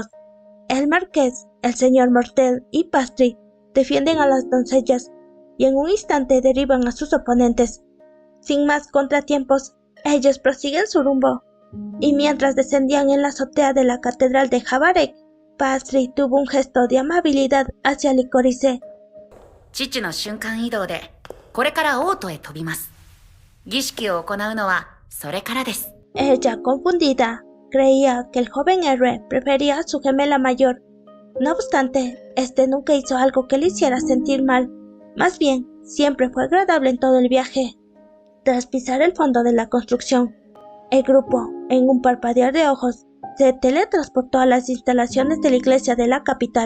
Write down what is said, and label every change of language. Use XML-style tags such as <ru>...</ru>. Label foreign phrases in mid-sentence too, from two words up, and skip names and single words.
<es>El marqués, el señor Mortel y Pastry defienden a las doncellas y en un instante derriban a sus oponentes. Sin más contratiempos, Ellos prosiguen su rumbo, y mientras descendían en la azotea de la catedral de Jabarek, Pastry tuvo un gesto de amabilidad hacia Licorice.</es> <ja>父の瞬間移動で、これから王都へ飛びます。儀式を行うのは、それからです。</ja> <es>Ella, confundida, creía que el joven héroe prefería a su gemela mayor. No obstante, este nunca hizo algo que le hiciera sentir mal. Más bien, siempre fue agradable en todo el viaje. Tras pisar el fondo de la construcción, el grupo, en un parpadear de ojos, se teletransportó a las instalaciones de la iglesia de la capital.</es>